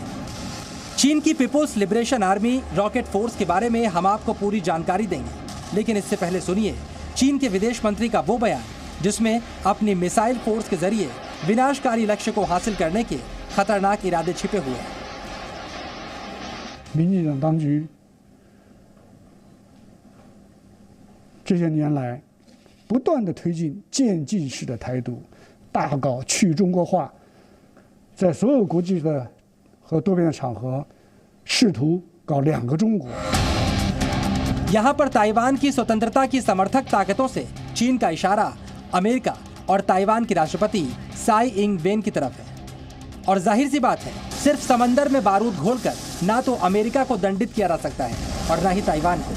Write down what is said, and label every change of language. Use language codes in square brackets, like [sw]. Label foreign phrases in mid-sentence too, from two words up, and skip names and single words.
[hi] चीन की पीपुल्स लिबरेशन आर्मी रॉकेट फोर्स के बारे में हम आपको पूरी जानकारी देंगे, लेकिन इससे पहले सुनिए चीन के विदेश मंत्री का वो बयान जिसमें अपनी मिसाइल फोर्स के जरिए विनाशकारी लक्ष्य को हासिल करने के खतरनाक इरादे छिपे हुए हैं। [zh] 民进党当局这些年来不断地推进渐进式的台独，大搞去中国化，在所有国际的和多边的场合试图搞两个中国。 [hi] यहाँ पर ताइवान की स्वतंत्रता की समर्थक ताकतों से चीन का इशारा अमेरिका और ताइवान के राष्ट्रपति साई इंग वेन की तरफ है। और जाहिर सी बात है, सिर्फ समंदर में बारूद घोलकर ना तो अमेरिका को दंडित किया जा सकता है और ना ही ताइवान को।